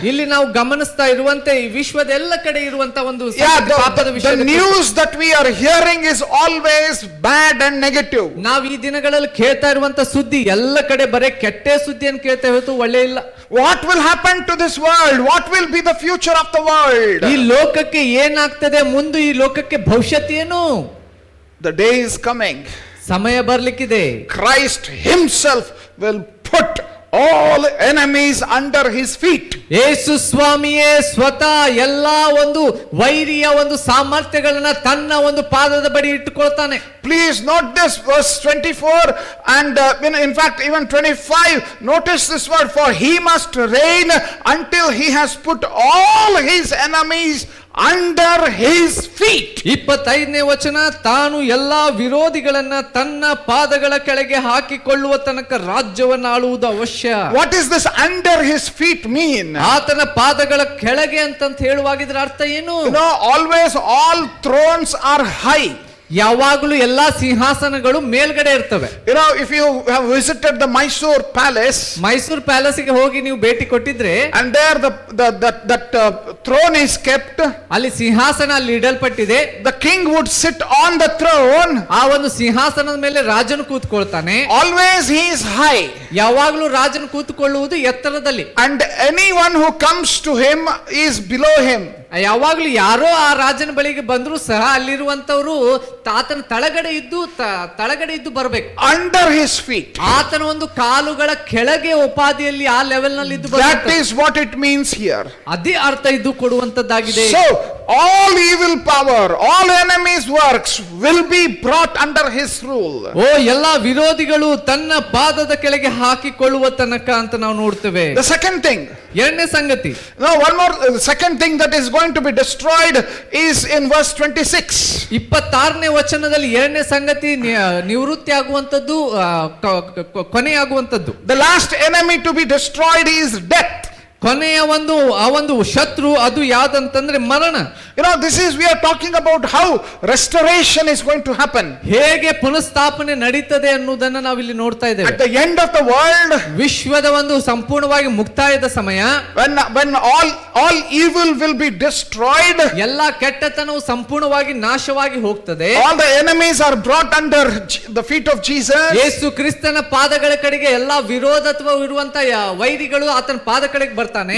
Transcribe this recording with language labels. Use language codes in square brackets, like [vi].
[kn] ಇಲ್ಲಿ ನಾವು ಗಮನಿಸ್ತಾ ಇರುವಂತೆ ಈ ವಿಶ್ವದ ಎಲ್ಲ ಕಡೆ ಇರುವಂತ ಒಂದು ಪಾಪದ ವಿಷಯ. [en] The news that we are hearing is always bad and negative. [kn] ನಾವು ಈ ದಿನಗಳಲ್ಲಿ ಕೇಳ್ತಾ ಇರುವಂತ ಸುದ್ದಿ ಎಲ್ಲ ಕಡೆ ಬರೇ ಕೆಟ್ಟ ಸುದ್ದಿಯನ್ನು ಕೇಳ್ತಾ ಇರೋದು ಒಳ್ಳೆ ಇಲ್ಲ. [en] What will happen to this world? What will be the future of the world? [kn] ಈ ಲೋಕಕ್ಕೆ ಏನಾಗ್ತದೆ, ಮುಂದೆ ಈ ಲೋಕಕ್ಕೆ ಭವಿಷ್ಯತ್ ಏನು? [en] The day is coming. [kn] ಸಮಯ ಬರ್ಲಿಕ್ಕಿದೆ. [en] Christ Himself will put all enemies under his feet. [kn] ಯೇಸು ಸ್ವಾಮಿಯೇ ಸ್ವತಃ ಎಲ್ಲಾ ಒಂದು ವೈರಿಯ ಒಂದು ಸಾಮರ್ಥ್ಯಗಳನ್ನ ತನ್ನ ಒಂದು ಪಾದದ ಬಳಿ ಇಟ್ಟುಕೊಳ್ತಾನೆ. [en] Please note this, verse 24 and in fact even 25. Notice this word, for he must reign until he has put all his enemies under his feet. [kn] 25ನೇ ವಚನ, ತಾನು ಎಲ್ಲಾ ವಿರೋಧಿಗಳನ್ನ ತನ್ನ ಪಾದಗಳ ಕೆಳಗೆ ಹಾಕಿಕೊಳ್ಳುವ ತನಕ ರಾಜ್ಯವನ್ನು ಆಳುವುದು ಅವಶ್ಯ. [en] What is this under his feet mean? [kn] ಆತನ ಪಾದಗಳ ಕೆಳಗೆ ಅಂತಂತ ಹೇಳುವಾಗಿದ್ರ ಅರ್ಥ ಏನು? [en] Always all thrones are high. [kn] ಯಾವಾಗಲೂ ಎಲ್ಲಾ ಸಿಂಹಾಸನಗಳು ಮೇಲ್ಗಡೆ ಇರ್ತವೆ. [en] If you have visited the Mysore palace, [kn] Mysuru palace ಗೆ ಹೋಗಿ ನೀವು ಭೇಟಿ ಕೊಟ್ಟಿದ್ರೆ, [en] and there that throne is kept, [kn] ಅಲ್ಲಿ ಸಿಂಹಾಸನ ಅಲ್ಲಿ ಇಡಲ್ಪಟ್ಟಿದೆ. [en] the king would sit on the throne. [kn] ಆ ಒಂದು ಸಿಂಹಾಸನದ ಮೇಲೆ ರಾಜನು ಕೂತ್ಕೊಳ್ತಾನೆ. [en] Always he is high. [kn] ಯಾವಾಗಲೂ ರಾಜನು ಕೂತ್ಕೊಳ್ಳುವುದು ಎತ್ತರದಲ್ಲಿ. [en] And anyone who comes to him is below him. [kn] ಯಾವಾಗ್ಲೂ ಯಾರೋ ಆ ರಾಜನ ಬಳಿಗೆ ಬಂದ್ರು ಸಹ ಅಲ್ಲಿರುವಂತವ್ರು ಆತನ ತಳಗಡೆ ಇದ್ದು ಬರಬೇಕು. [en] Under his feet. [kn] ಆತನ ಒಂದು ಕಾಲುಗಳ ಕೆಳಗೆ ಉಪಾಧಿಯಲ್ಲಿ ಆ ಲೆವೆಲ್ ನಲ್ಲಿ ಇದ್ದು [en] That is what it means here. [kn] ಅದೇ ಅರ್ಥ ಇದು ಕೊಡುವಂತದ್ದಾಗಿದೆ. [en] So all evil power, all enemies works will be brought under his rule. [kn] ಎಲ್ಲಾ ವಿರೋಧಿಗಳು ತನ್ನ ಪಾದದ ಕೆಳಗೆ ಹಾಕಿಕೊಳ್ಳುವ ತನಕ ಅಂತ ನಾವು ನೋಡ್ತೇವೆ. [en] The second thing, [kn] ಎರಡನೇ ಸಂಗತಿ, [en] one more second thing that is going to be destroyed is in verse 26. [kn] 26ನೇ ವಚನದಲ್ಲಿ ಎರಡನೇ ಸಂಗತಿ ನಿವೃತ್ತಿ ಆಗುವಂತದ್ದು, ಕೊನೆಯಾಗುವಂತದ್ದು. [en] The last enemy to be destroyed is death. [kn] ಕೊನೆಯ ಒಂದು ಶತ್ರು ಅದು ಯಾವ್ದಂತಂದ್ರೆ ಮರಣ. [en] This is, we are talking about how restoration is going to happen. [kn] ಹೇಗೆ ಪುನಃಸ್ಥಾಪನೆ ನಡೀತದೆ ಅನ್ನೋದನ್ನ ನಾವು ಇಲ್ಲಿ ನೋಡ್ತಾ ಇದ್ದೇವೆ. [en] At the end of the world, [kn] ವಿಶ್ವದ ಒಂದು ಸಂಪೂರ್ಣವಾಗಿ ಮುಕ್ತಾಯದ ಸಮಯ, [en] when all evil will be destroyed, [kn] ಎಲ್ಲಾ ಕೆಟ್ಟತನವು ಸಂಪೂರ್ಣವಾಗಿ ನಾಶವಾಗಿ ಹೋಗ್ತದೆ. [en] all the enemies are brought under the feet of Jesus. [kn] ಯೇಸು ಕ್ರಿಸ್ತನ ಪಾದಗಳ ಕಡೆಗೆ ಎಲ್ಲಾ ವಿರೋಧತ್ವ ಇರುವಂತ ವೈರಿಗಳು ಆತನ ಪಾದ ಕಡೆಗೆ ಬರ್ತಾನೆ.